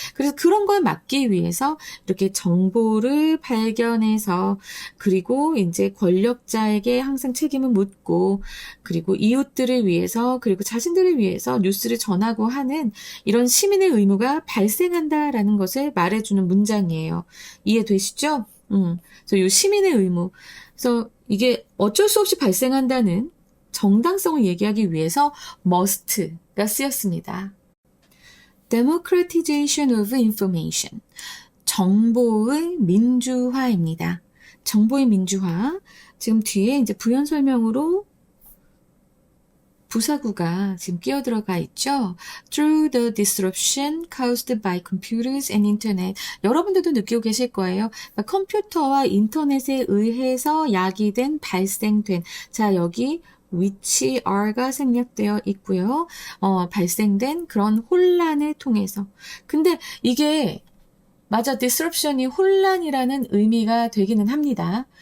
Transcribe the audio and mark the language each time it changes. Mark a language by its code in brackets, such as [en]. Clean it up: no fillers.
[ko] 그래서 그런 걸 막기 위해서 이렇게 정보를 발견해서 그리고 이제 권력자에게 항상 책임을 묻고 그리고 이웃들을 위해서 그리고 자신들을 위해서 뉴스를 전하고 하는 이런 시민의 의무가 발생한다라는 것을 말해주는 문장이에요. 이해되시죠? 그래서 이 시민의 의무. 그래서 이게 어쩔 수 없이 발생한다는 정당성을 얘기하기 위해서 must가 쓰였습니다. [en] Democratization of information. [ko] 정보의 민주화입니다. 정보의 민주화. 지금 뒤에 이제 부연 설명으로 부사구가 지금 끼어들어가 있죠. [en] Through the disruption caused by computers and internet. [ko] 여러분들도 느끼고 계실 거예요. 그러니까 컴퓨터와 인터넷에 의해서 야기된, 발생된. 자, 여기 which are가 생략되어 있고요. 발생된 그런 혼란을 통해서. 근데 이게 맞아, disruption이 혼란이라는 의미가 되기는 합니다.